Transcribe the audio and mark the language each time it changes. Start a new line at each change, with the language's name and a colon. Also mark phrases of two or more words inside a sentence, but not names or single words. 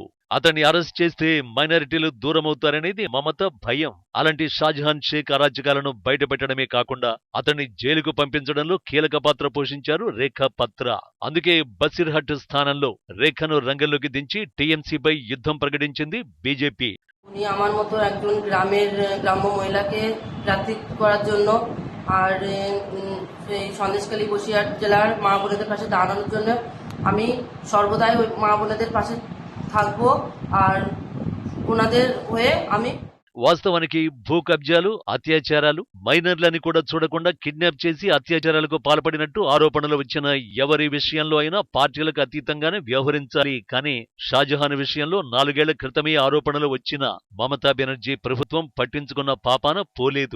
Telugu: అతన్ని అరెస్ట్ చేస్తే మైనారిటీలు దూరమవుతారనేది మమత భయం. అలాంటి షాజహాన్ షేక్ అరాచకాలను బయటపెట్టడమే కాకుండా అతన్ని జైలుకు పంపించడంలో కీలక పాత్ర పోషించారు రేఖా పత్ర. అందుకే బసిర్హట్ స్థానంలో రేఖను రంగంలోకి దించి టీఎంసీపై యుద్ధం ప్రకటించింది బీజేపీ.
Bangla: উনি আমার মতো একজন গ্রাম্য মহিলাকে প্রার্থী করার জন্য আর এই সন্দেশখালী বসিরহাট জেলার মা বোনেদের পাশে দাঁড়ানোর জন্য আমি সর্বদাই ওই মা বোনেদের পাশে থাকবো আর ওনাদের হয়ে আমি
Telugu: వాస్తవానికి భూ కబ్జాలు, అత్యాచారాలు, మైనర్లని కూడా చూడకుండా కిడ్నాప్ చేసి అత్యాచారాలకు పాల్పడినట్టు ఆరోపణలు వచ్చిన ఎవరి విషయంలో అయినా పార్టీలకు అతీతంగానే వ్యవహరించాలి. కానీ షాజహాన్ విషయంలో 4 ఏళ్ల క్రితమే ఆరోపణలు వచ్చినా మమతా బెనర్జీ ప్రభుత్వం పట్టించుకున్న పాపాన పోలేదు.